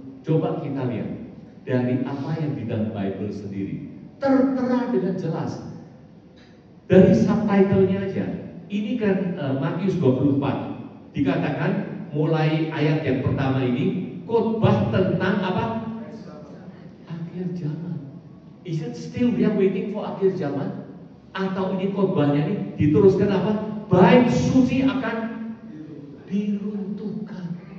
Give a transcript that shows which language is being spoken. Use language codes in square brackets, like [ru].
[id] Coba kita lihat dari apa yang di dalam Bible sendiri tertera dengan jelas dari subtitlenya aja. Ini kan Matius 24 dikatakan mulai ayat yang pertama ini khotbah tentang apa? Akhir zaman. [en] Is it still we are waiting for [id] akhir zaman? Atau ini khotbahnya ini diteruskan apa? Bait suci akan diruntuhkan.